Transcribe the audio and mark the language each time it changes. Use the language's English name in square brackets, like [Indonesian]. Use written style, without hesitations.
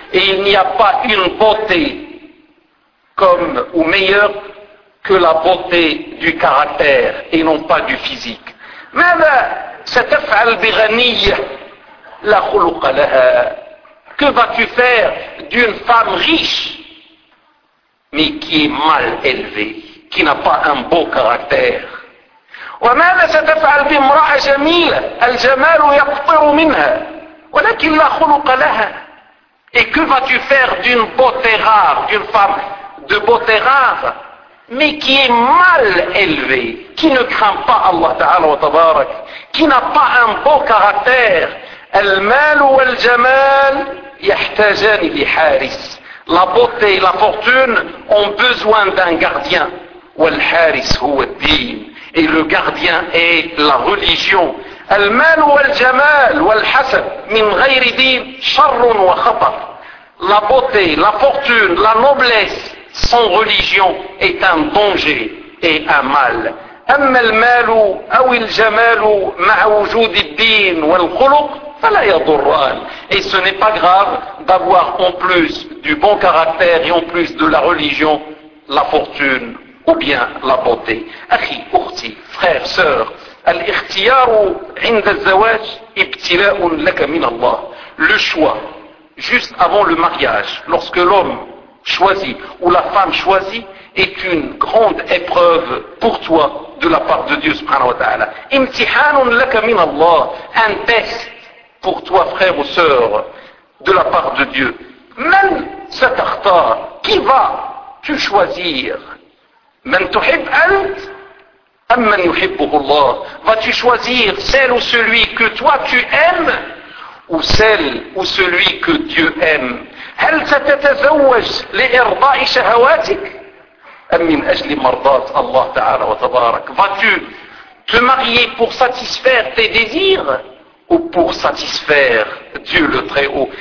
[French] Et il n'y a pas une beauté comme ou meilleure que la beauté du caractère et non pas du physique. [Arabic] مَاذَا سَتَفْعَلْ بِغَنِيَّ لَا خُلُقَ لَهَا. [French] Que vas-tu faire d'une femme riche mais qui est mal élevée, qui n'a pas un beau caractère? [Arabic] وماذا ستفعل بامرأة جميلة الجمال يقطر منها ولكن لا خلق لها. [French] Et que vas-tu faire d'une beauté rare, d'une femme de beauté rare, mais qui est mal élevée, qui ne craint pas Allah Ta'ala wa Tabarak, qui n'a pas un beau caractère. [Arabic] المال والجمال يحتاجان لحارس. [French] La beauté et la fortune ont besoin d'un gardien. [Arabic] والحارس هو الدين. [French] Et le gardien est la religion. [Arabic] المال والجمال والحسب من غير دين شر وخطر. [French] La beauté, la fortune, la noblesse sans religion est un danger et un mal. [Arabic] أما المال أو الجمال مع وجود الدين والخلق فلا يضران. [French] Et ce n'est pas grave d'avoir en plus du bon caractère et en plus de la religion la fortune ou bien la beauté. [Arabic] Akhi, ukhti, [French] frère, sœur, [Arabic] al-ikhtiyaru inda al-zawaj ibtila'un laka min Allah. [French] Le choix, juste avant le mariage, lorsque l'homme choisit ou la femme choisit, est une grande épreuve pour toi de la part de Dieu subhanahu wa ta'ala. [Arabic] Imtihanun laka min Allah, [French] un test pour toi, frère ou sœur, de la part de Dieu. [Arabic] Man satakhtar, [French] qui vas-tu choisir? [Arabic] من تحب أنت أم من يحبه الله. [French] Vas-tu choisir celle ou celui que toi tu aimes ou celle ou celui que Dieu aime. [Arabic] هل ستتزوج لإرضاء شهواتك أم من أجل مرضاة الله تعالى وتبارك؟ [French] vas-tu te marier pour satisfaire tes désirs ou pour satisfaire Dieu le Très-Haut?